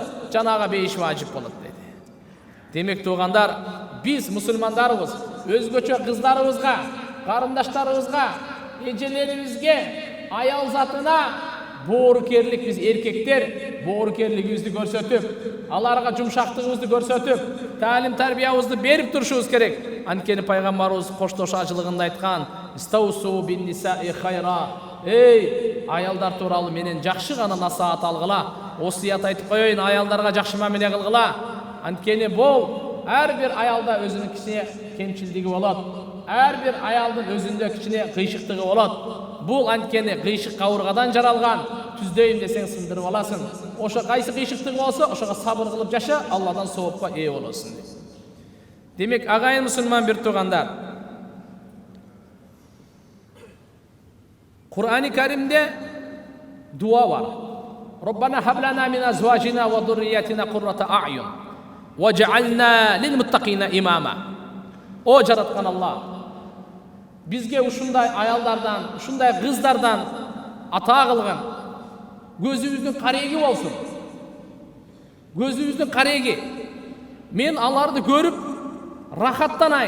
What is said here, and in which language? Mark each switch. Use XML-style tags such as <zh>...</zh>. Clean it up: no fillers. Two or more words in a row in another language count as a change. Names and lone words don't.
<ky>Жанага бейиш важип болот деди. Демек туугандар, биз мусулмандарыбыз өзгөчө кыздарыбызга, карындаштарыбызга, эжелерибизге, аял затына боорукерлик, биз эркектер боорукерлигибизди көрсөтүп, аларга жумшактыгыбызды көрсөтүп, таалим тарбиябызды берип турушубуз керек. Анткени пайгамбарыбыз коштошачылыгында айткан:</ky> <ar>"استوصوا بالنساء خيرا".</ar> <ky>Эй, аялдар тууралуу менен жакшы гана насаат алгыла. Осуят айтып коеюн, аялдарга жакшы мамиле кылгыла. Анткени бул ар бир аялда өзүнүн кичине кемчилдиги болот. Ар бир аялдын өзүндө кичине кыйшыктыгы болот. Бул анткени кыйшык кабыргадан жаралган. Түздөйм десең сындырып аласың. Ошо кайсы кыйшыктыгы болсо, ошого сабыр кылып жаша, Алладан соопко ээ болосуң. Демек, агайын мусулман бир туугандар, Кур'ани Каримде дуа бар.</ky> <ar>ربنا هب لنا من أزواجنا وذرياتنا قرة أعين واجعلنا للمتقين إماما.</ar> <ky>О жараткан Аллах, бизге ушундай аялдардан, ушундай кыздардан ата кылган, көзүбүздүн кареги болсун. Көзүбүздүн кареги. Мен аларды көрүп рахаттанайын.</ky>